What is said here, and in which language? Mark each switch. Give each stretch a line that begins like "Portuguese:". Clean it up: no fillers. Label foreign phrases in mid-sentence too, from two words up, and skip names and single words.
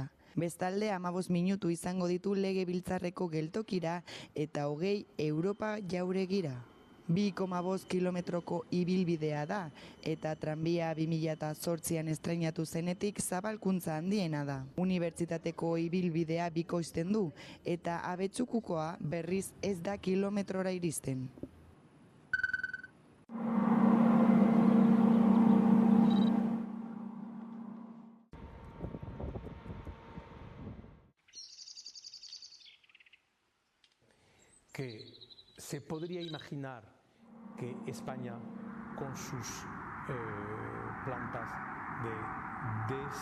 Basque: Bestalde 15 minutu izango ditu Legebiltzarreko geltokira eta 20 Europa jauregira. 2,5 kilometroko ibilbidea da eta tranbia 2008an estrenatu zenetik zabalkuntza handiena da. Unibertsitateko ibilbidea bikoizten du eta Abetzukukoa berriz ez da kilometrora iristen.
Spanish: Que se podría imaginar que España, con sus plantas de